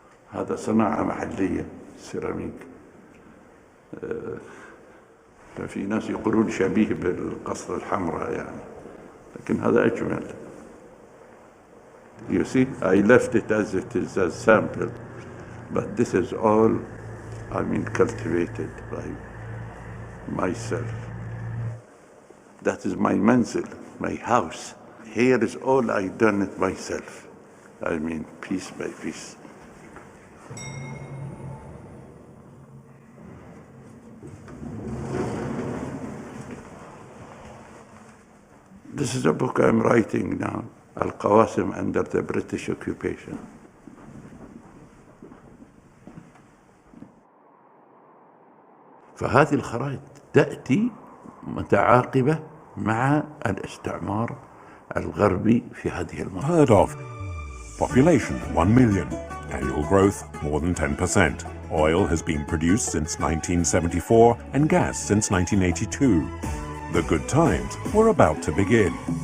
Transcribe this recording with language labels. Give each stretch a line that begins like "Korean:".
Arabic: هذا صناعة محلية سيراميك. في ناس يقولون شبيه بالقصر الحمراء يعني، لكن هذا أجمل.
English: You see, I left it as it is, as sample, but this is all, cultivated by myself. That is my manzil, my house. Here is all I done it myself. Piece by piece. This is a book I'm writing now, Al-Qawasim under the British occupation.
Arabic: فهذه الخرائط تأتي متعاقبة مع الاستعمار الغربي في هذه المنطقة.
English: Heard of. Population 1 million. Annual growth more than 10%. Oil has been produced since 1974 and gas since 1982. The good times were about to begin.